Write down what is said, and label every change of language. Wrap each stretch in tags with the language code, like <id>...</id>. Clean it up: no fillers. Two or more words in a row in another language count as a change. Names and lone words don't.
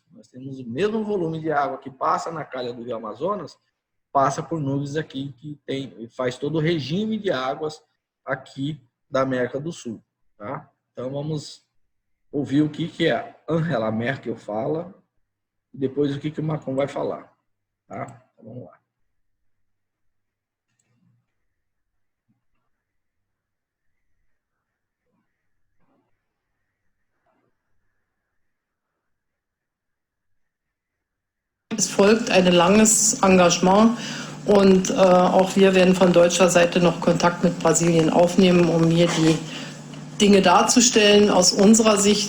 <pt>Nós temos o mesmo volume de água que passa na calha do rio Amazonas, passa por nuvens aqui, que faz todo o regime de águas aqui da América do Sul, tá? Então vamos ouvir o que a Angela Merkel fala e depois o que o Macron vai falar, tá? Então vamos lá.</pt> <de>Es folgt ein langes Engagement und auch wir werden von deutscher Seite noch Kontakt mit Brasilien aufnehmen, um hier die Dinge darzustellen aus unserer Sicht.</de>